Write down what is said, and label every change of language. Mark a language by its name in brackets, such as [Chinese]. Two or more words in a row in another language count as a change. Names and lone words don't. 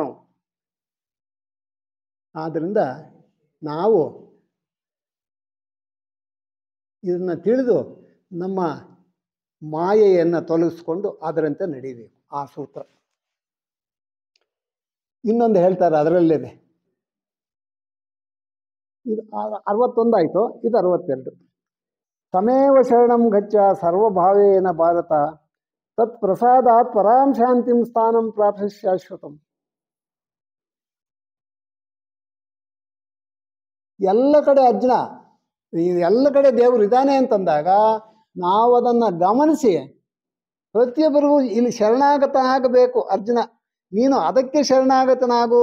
[Kannada] ಆದ್ದರಿಂದ ನಾವು ಇದನ್ನು ತಿಳಿದು ನಮ್ಮ ಮಾಯೆಯನ್ನು ತೊಲಗಿಸ್ಕೊಂಡು ಅದರಂತೆ ನಡೀಬೇಕು. ಆ ಸೂತ್ರ ಇನ್ನೊಂದು ಹೇಳ್ತಾರೆ ಅದರಲ್ಲೇನೆ. ಇದು 61 ಆಯಿತು, ಇದು 62. [Sanskrit] ತಮೇವ ಶರಣಂ ಗಚ್ಚ ಸರ್ವಭಾವೇನ ಭಾರತ ತತ್ ಪ್ರಸಾದಾತ್ ಪರಾಂ ಶಾಂತಿಂ ಸ್ಥಾನಂ ಪ್ರಾಪ್ಸ್ಯ ಶಾಶ್ವತಂ. [Kannada] ಎಲ್ಲ ಕಡೆ ಅರ್ಜುನ, ಎಲ್ಲ ಕಡೆ ದೇವರು ಇದ್ದಾನೆ ಅಂತಂದಾಗ ನಾವು ಅದನ್ನು ಗಮನಿಸಿ ಪ್ರತಿಯೊಬ್ಬರಿಗೂ ಇಲ್ಲಿ ಶರಣಾಗತ ಆಗಬೇಕು. ಅರ್ಜುನ, ನೀನು ಅದಕ್ಕೆ ಶರಣಾಗತನಾಗು.